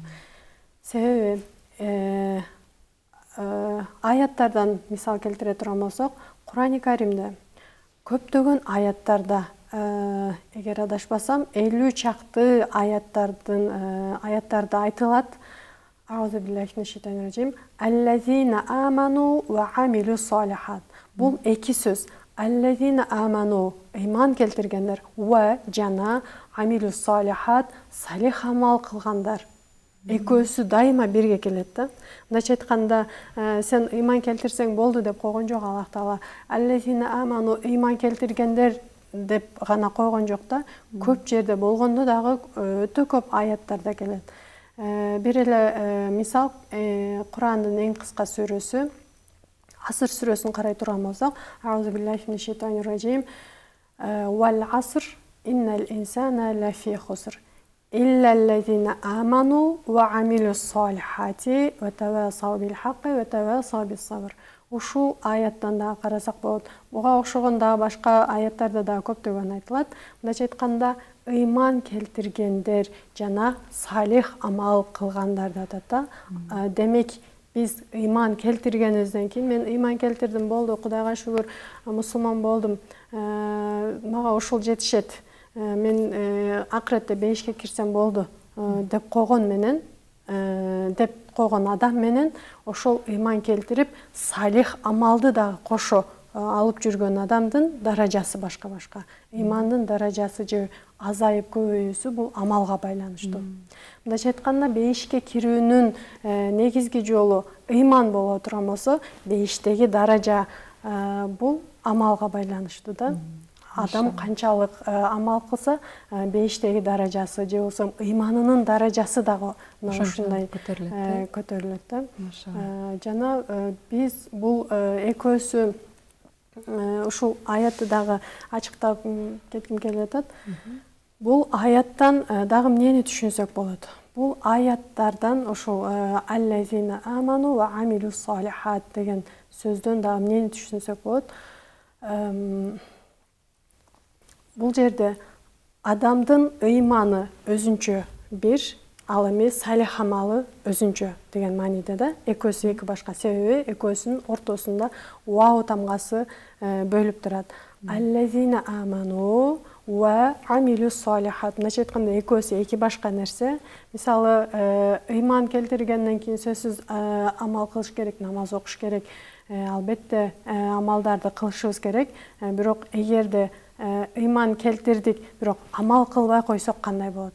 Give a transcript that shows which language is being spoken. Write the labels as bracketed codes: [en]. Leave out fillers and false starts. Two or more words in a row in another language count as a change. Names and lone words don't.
[ky] Себеби аяттардан мисал келтире турган болсок, Кур'ани Каримде көптөгөн аяттарда, эгер адашпасам, 50 чакты аяттарда айтылат. [ar] أعوذ بالله من الشيطان الرجيم. الذين آمنوا وعملوا الصالحات. [ky] Бул эки сөз. [ar] الذين آمنوا, [ky] ыйман келтиргендер, ва жана [ar] عملوا الصالحات, [ky] салих амал кылгандар. Экөөсү дайыма бирге келет да. Мындайча айтканда, сен ыйман келтирсең болду деп койгон жок Аллах Таала. [ar] الذين آمنوا, [ky] ыйман келтиргендер деп гана койгон жок да, көп жерде болгондо дагы өтө көп аяттарда келет. Бир эле мисал, Курандын эң кыска сүрөсү, Аср сүрөсүн карай турган болсок, [ar] أعوذ بالله من الشيطان الرجيم، والعصر إن الإنسان لفي خسر إلا الذين آمنوا وعملوا الصالحات وتواصوا بالحق وتواصوا بالصبر. [ky] Ушул аяттан да карасак болот. Буга окшогон да башка аяттарда да көптөгөн айтылат. Мындайча айтканда, ыйман келтиргендер жана салих амал кылгандар да атат. Демек, биз ыйман келтиргенизден кийин мен ыйман келтирдим болду, Кудайга шүгүр мусулман болдум, мага ушул жетишет, мен акыретте бейишке кирсем болду деп койгон менен, деп койгон адам менен ошол ыйман келтирип салих амалды да кошу алып жүргөн адамдын даражасы башка-башка. Имандын даражасы же азайып көбөйүүсү бул амалга байланыштуу. Мындайча айтканда, бейишке кирүүнүн негизги жолу ыйман боло турган болсо, бейиштеги даража бул амалга байланыштуу да. Адам канчалык амал кылса, бейиштеги даражасы же болсо ыйманынын даражасы дагы ушундай көтөрүлөт да. Жана биз бул экөөсү ушул аятты дагы ачыктап кетким келип атат. Бул аяттан дагы эмнени түшүнсөк болот? Бул аяттардан ушул [ar] الذين آمنوا وعملوا الصالحات [ky] деген сөздөн дагы эмнени түшүнсөк болот? Бул жерде адамдын ыйманы өзүнчө бир, ал эми салих амалы өзүнчө деген мааниде да. Экөөсү эки башка, себеби экөөсүнүн ортосунда вау тамгасы бөлүп турат. [ar] الذين آمنوا وعملوا الصالحات. [ky] Мындайча айтканда, экөөсү эки башка нерсе. Мисалы, ыйман келтиргенден кийин сөзсүз амал кылыш керек, намаз окуш керек. Албетте амалдарды кылышыбыз керек. Бирок эгерде ыйман келтирдик, бирок амал кылбай койсок кандай болот?